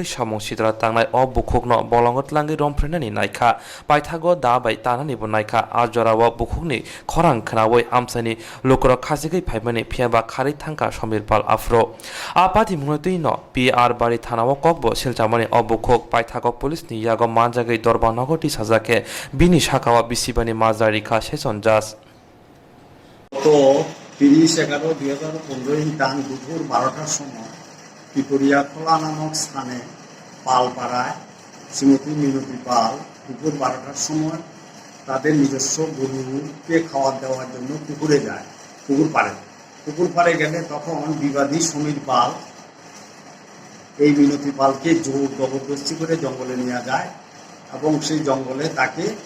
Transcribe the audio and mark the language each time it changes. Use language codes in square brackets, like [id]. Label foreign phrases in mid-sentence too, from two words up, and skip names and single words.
[trp] samung sidra tangnai o bukhokno bolongot langi romphrenani naikha Paithago da bai tanani bo naikha ajorawo bukhokni khorang khnawoi amsani lokro khasigai phaimani phiaba khari thangka somir pal afro apati munotui no PR bari thanawo kokbo silchamani o bukhok Paithago police ni yago manjagai dorbanogoti sajake bini shakawa bisibani mazarika sejon jas [bn] তো 30/11/2015 দান দুপুর 12টার সময় পিপরিয়া খোলা নামক স্থানে পালপাড়ায় শ্রীমতী মিনতি পাল দুপুর 12টার সময় তাদের নিজস্ব গরুকে খাবার দেওয়ার জন্য পুকুরে যায় পুকুর পাড়ে গেলে তখন বিবাদী সমীর পাল এই মিনতি পালকে জোর জবরদস্তি করে জঙ্গলে নিয়ে যায় এবং সেই জঙ্গলে তাকে